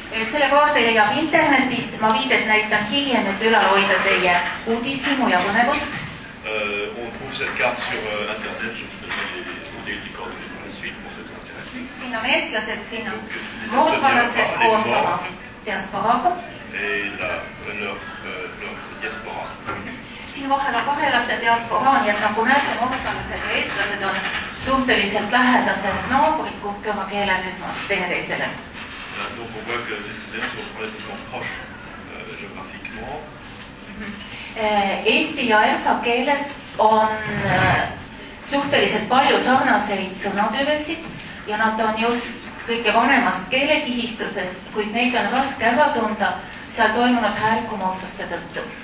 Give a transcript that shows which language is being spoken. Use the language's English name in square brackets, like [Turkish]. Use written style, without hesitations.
[Estonian] Selle kaardi leiab internetist, ma viidet näitan hiljem, et ülal hoida teie uudishimu ja põnevust. [French] On trouve cette carte sur internet, je vous donnerai les coordonnées par la suite pour ceux qui s'intéressent. [Estonian] Siin on eestlased, siin on mordvalased koos oma diasporaaga. [French] Et leur diaspora. [Estonian] Siin vahel on kahelaste diasporaa, nii et nagu näete, mordvalased ja eestlased on suhteliselt lähedased naabrid, kuhke oma keelerühmad teineteisele. [French] Donc on voit que les Estoniens sont relativement proches géographiquement. [Estonian] Eesti ja ERSA keeles on suhteliselt palju sarnaseid sõnatüvesid ja nad on just kõige vanemast keelekihistusest, kuid neid on raske ära tunda seal toimunud hääliku muutuste tõttu.